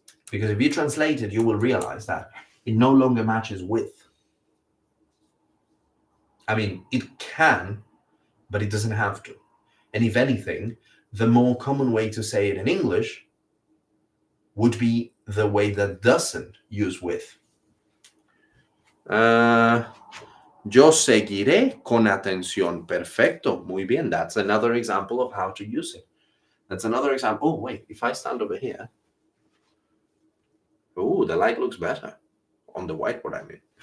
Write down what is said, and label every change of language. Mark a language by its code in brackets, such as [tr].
[en] Because if you translate it, you will realize that it no longer matches with. I mean, it can, but it doesn't have to. And if anything, the more common way to say it in English would be the way that doesn't use with. [es] Yo seguiré con atención. Perfecto. Muy bien. [en] That's another example of how to use it. That's another example. Oh, wait. If I stand over here. Oh, the light looks better. On the whiteboard, I mean.